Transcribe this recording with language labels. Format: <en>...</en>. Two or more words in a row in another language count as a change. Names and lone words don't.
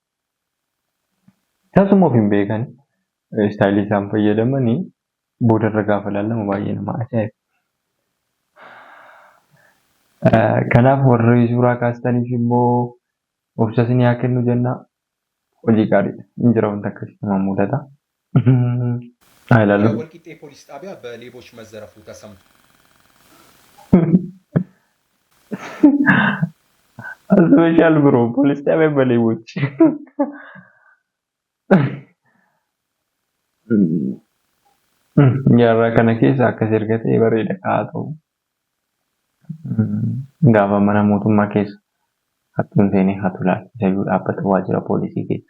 <om>Tasuma of hin beekan istaayilii isaan fayyadamanii boodarra gaafa ilaalamu baay'ee nama ajaa'iba. Kanaaf warri suuraa kaastaniif immoo obsa isin haa kennu jenna. Hojii gaariidha. Injira wanta akkasii nama mudata. Ilaallu.</om> <am>ወልቂጤ ፖሊስ ጣቢያ በሌቦች መዘረፉ ተሰምቷል። ስፔሻል ብሮ ፖሊስ ጣቢያ በሌቦች</am> <om>Jaarraa kana keessa akkas erga ta'e bareeda haa ta'u. Gaafa mana mootummaa keessa hattuun seenee hatu laala. Isayyuu dhaabbata waajjira poolisii keessa.</om>